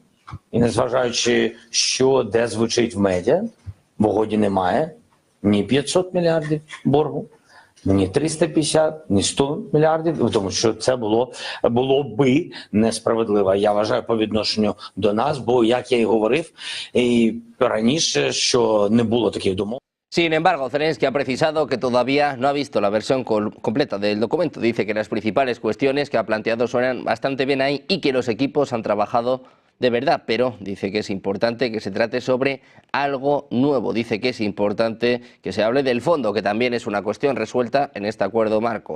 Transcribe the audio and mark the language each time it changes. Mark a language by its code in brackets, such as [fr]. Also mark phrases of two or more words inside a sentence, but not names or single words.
[uk] І незважаючи, що де звучить в медіа, в угоді немає ні 500 мільярдів боргу, ні 350, ні 100 мільярдів, тому що це було би несправедливо. Я вважаю по відношенню до нас, бо, як я і говорив і раніше, що не було таких домов. [es] Sin embargo, Zelensky ha precisado que todavía no ha visto la versión completa del documento. Dice que las principales cuestiones que ha planteado suenan bastante bien ahí y que los equipos han trabajado de verdad, pero dice que es importante que se trate sobre algo nuevo. Dice que es importante que se hable del fondo, que también es una cuestión resuelta en este acuerdo marco.